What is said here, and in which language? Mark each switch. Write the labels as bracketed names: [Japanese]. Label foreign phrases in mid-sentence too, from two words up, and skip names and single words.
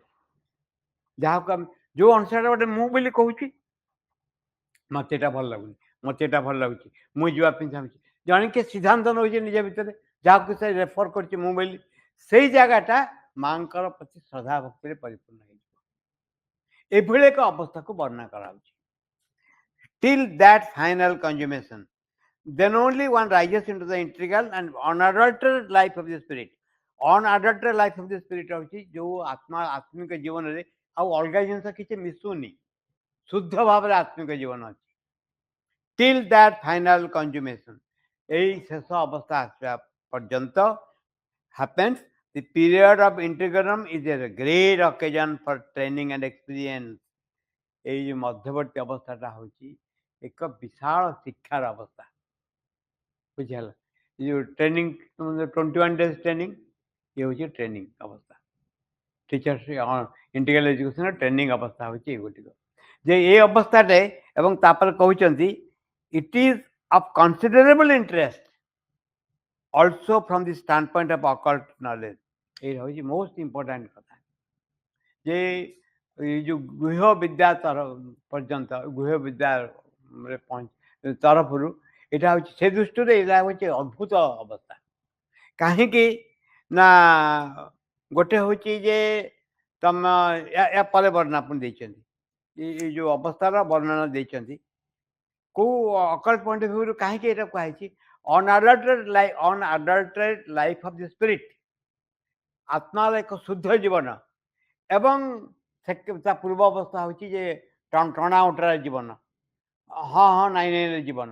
[Odia] ଯାହାକୁ ଆମେ ଯୋଉ ଅନୁସାରେ ଗୋଟେ ମୁଁ ବୋଲି କହୁଛି, ମତେ ଏଇଟା ଭଲ ଲାଗୁନି, ମତେ ଏଇଟା ଭଲ ଲାଗୁଛି, ମୁଁ ଯିବା ପାଇଁ ଚାହୁଁଛି, ଜଣେ କିଏ ସିଦ୍ଧାନ୍ତ ନେଉଛି ନିଜ ଭିତରେ, ଯାହାକୁ ସେ ରେଫର କରୁଛି ମୁଁ ବୋଲି, ସେଇ ଜାଗାଟା ମାଙ୍କର ପ୍ରତି ଶ୍ରଦ୍ଧା ଭକ୍ତିରେ ପରିପୂର୍ଣ୍ଣ ହେଇଯିବ। ଏଭଳି ଏକ ଅବସ୍ଥାକୁ ବର୍ଣ୍ଣନା କରାଯାଉଛି। [English] Till that final consummation, then only one rises into the integral and unadulterated life of the spirit. Unadulterated life of the spirit [Odia] ହଉଛି ଯୋଉ ଆତ୍ମା ଆତ୍ମିକ ଜୀବନରେ ଆଉ ଅଲଗା ଜିନିଷ କିଛି ମିଶୁନି, ଶୁଦ୍ଧ ଭାବରେ ଆତ୍ମିକ ଜୀବନ ଅଛି। [English] Till that final consummation, [Odia] এই ଶେଷ ଅବସ୍ଥା ଆସିବା ପର୍ଯ୍ୟନ୍ତ [English] happens, the period of integrum is a great occasion for training and experience. [Odia] ଏଇ ଯୋଉ ମଧ୍ୟବର୍ତ୍ତୀ ଅବସ୍ଥାଟା ହଉଛି ଏକ ବିଶାଳ ଶିକ୍ଷାର ଅବସ୍ଥା, ବୁଝିହେଲା। ଏ ଯୋଉ ଟ୍ରେନିଂ 21 days ଟ୍ରେନିଂ, ଇଏ ହଉଛି ଟ୍ରେନିଂ ଅବସ୍ଥା, [English] Teachers Integral Education [Odia] ଟ୍ରେନିଂ ଅବସ୍ଥା ହଉଛି ଏଗୁଡ଼ିକ। ଯେ ଏ ଅବସ୍ଥାରେ ଏବଂ ତାପରେ କହୁଛନ୍ତି [English] it is of considerable interest also from the standpoint of occult knowledge. [Odia] ଏଇ ହଉଛି [English] most important [Odia] କଥା ଯେ ଏଇ ଯୋଉ ଗୃହ ବିଦ୍ୟା ପର୍ଯ୍ୟନ୍ତ, ଗୃହ ବିଦ୍ୟା ତରଫରୁ ଏଇଟା ହଉଛି, ସେ ଦୃଷ୍ଟିରେ ଏଇଟା ହଉଛି ଅଦ୍ଭୁତ ଅବସ୍ଥା। କାହିଁକି ନା ଗୋଟେ ହଉଛି ଯେ ତମ ୟା ପରେ ବର୍ଣ୍ଣନା ପୁଣି ଦେଇଛନ୍ତି, ଏଇ ଯୋଉ ଅବସ୍ଥାର ବର୍ଣ୍ଣନା ଦେଇଛନ୍ତି କୋଉ [English] occult point of view, [Odia] କାହିଁକି ଏଇଟା କୁହାଯାଇଛି [English] unadulterated life of the spirit, [Odia] ଆତ୍ମାର ଏକ ଶୁଦ୍ଧ ଜୀବନ, ଏବଂ ତା ପୂର୍ବ ଅବସ୍ଥା ହେଉଛି ଯେ ଟଣା ଓଟରା ଜୀବନ, ହଁ ହଁ ନାଇଁ ନାଇଁ ଜୀବନ।